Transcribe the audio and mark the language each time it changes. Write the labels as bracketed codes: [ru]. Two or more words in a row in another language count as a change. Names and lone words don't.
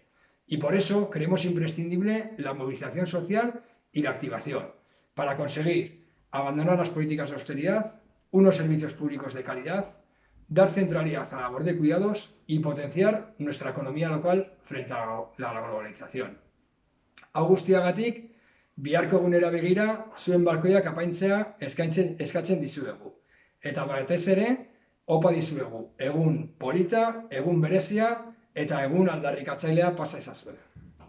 [es] Y por eso creemos imprescindible la movilización social y la activación, para conseguir abandonar las políticas de austeridad, unos servicios públicos de calidad, dar centralidad a la labor de cuidados y potenciar nuestra economía local frente a la globalización. [eu] Hau guztiagatik, biharko egunera begira, zuen balkoiak apaintzea eskatzen dizuegu. Eta batez ere, opa dizuegu, egun polita, egun berezia eta egun aldarrikatzailea pasa ezazue.